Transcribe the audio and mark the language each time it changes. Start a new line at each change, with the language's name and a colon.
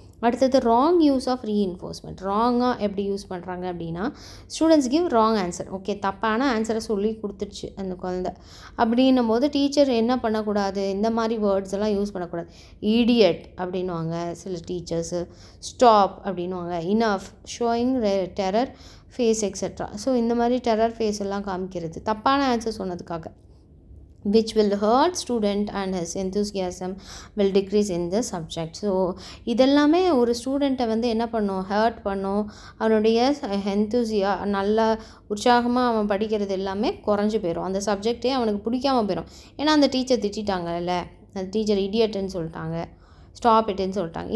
Tamil: அடுத்தது wrong use of reinforcement. ராங்காக எப்படி use பண்ணுறாங்க அப்படின்னா,
English: students give wrong answer,
Tamil: okay தப்பான ஆன்சரை சொல்லி கொடுத்துருச்சு அந்த குழந்தை. அப்படின்னும் போது டீச்சர் என்ன பண்ணக்கூடாது, இந்த மாதிரி வேர்ட்ஸ் எல்லாம் யூஸ் பண்ணக்கூடாது. ஈடியட் அப்படின்வாங்க சில டீச்சர்ஸு, ஸ்டாப் அப்படின்வாங்க, enough,
English: Showing terror face extra.
Tamil: So இந்த மாதிரி டெரர் ஃபேஸ் எல்லாம் காமிக்கிறது தப்பான ஆன்சர் சொன்னதுக்காக,
English: which will hurt student and his enthusiasm will decrease in the subject.
Tamil: So இதெல்லாமே ஒரு ஸ்டூடெண்ட்டை வந்து என்ன பண்ணும், ஹர்ட் பண்ணும், அவனுடைய நல்லா உற்சாகமாக அவன் படிக்கிறது எல்லாமே குறைஞ்சி போயிடும், அந்த சப்ஜெக்டே அவனுக்கு பிடிக்காமல் போயிடும். ஏன்னா அந்த டீச்சர் திட்டாங்கல்ல, அந்த டீச்சர் இடியட்டுன்னு சொல்லிட்டாங்க, ஸ்டாப் இட்டுன்னு சொல்லிட்டாங்க.